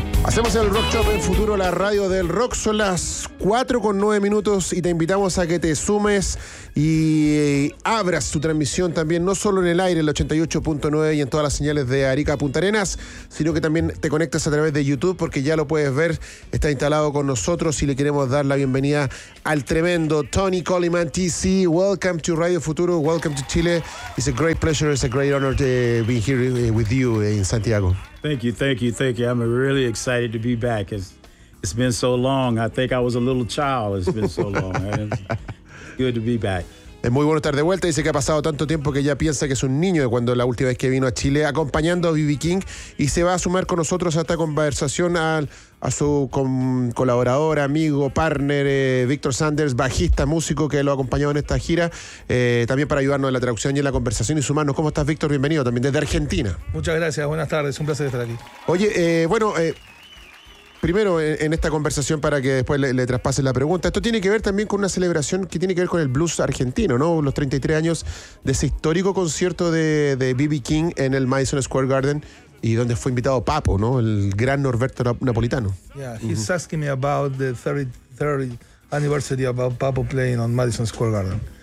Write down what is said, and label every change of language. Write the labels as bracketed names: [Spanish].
[Spanish] Hacemos el Rock Shop en Futuro, la radio del rock. Son las 4:09 y te invitamos a que te sumes y abras tu transmisión también, no solo en el aire, en el 88.9 y en todas las señales de Arica Punta Arenas, sino que también te conectes a través de YouTube, porque ya lo puedes ver, está instalado con nosotros y le queremos dar la bienvenida al tremendo Tony Coleman, TC. [English] Welcome to Radio Futuro, welcome to Chile. It's a great pleasure, it's a great honor to be here with you in Santiago. Thank you. I'm really excited to be back. It's been so long. I think I was a little child. It's been so long. Good to be back. [Spanish] Es muy bueno estar de vuelta. Dice que ha pasado tanto tiempo que ya piensa que es un niño de cuando la última vez que vino a Chile acompañando a B.B. King, y se va a sumar con nosotros a esta conversación a su colaborador, amigo, partner, Víctor Sanders, bajista, músico, que lo ha acompañado en esta gira, también para ayudarnos en la traducción y en la conversación y sumarnos. ¿Cómo estás, Víctor? Bienvenido también desde Argentina. Muchas gracias. Buenas tardes. Un placer estar aquí. Oye, primero, en esta conversación, para que después le traspase la pregunta, esto tiene que ver también con una celebración que tiene que ver con el blues argentino, ¿no? Los 33 años de ese histórico concierto de B.B. King en el Madison Square Garden, y donde fue invitado Papo, ¿no? El gran Norberto Napolitano. [English] Yeah, he's asking me about the 33rd anniversary of Papo playing on Madison Square Garden.